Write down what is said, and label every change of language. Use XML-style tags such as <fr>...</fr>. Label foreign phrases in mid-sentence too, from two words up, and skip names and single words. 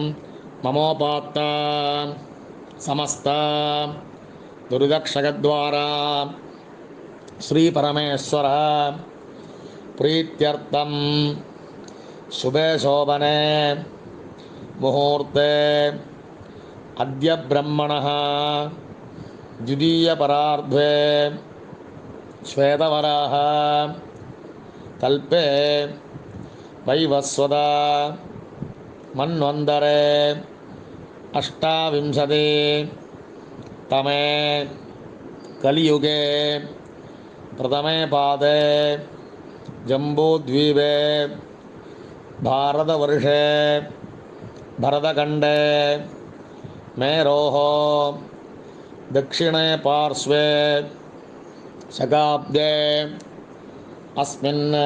<sa>ममोपात्त समस्त दुरितक्षकद्वारा श्री परमेश्वर प्रीत्यर्थम् शुभे शोभने मुहूर्ते अद्य ब्रह्मणः द्वितीयपरार्धे श्वेतवराह कल्पे वैवस्वता मन्वन्तरे अष्टाविंशति तमे कलियुगे प्रथमे पादे जम्बूद्वीपे भारतवर्षे भरतखण्डे मेरोः दक्षिणे पार्श्वे शकाब्दे अस्मिन्</sa>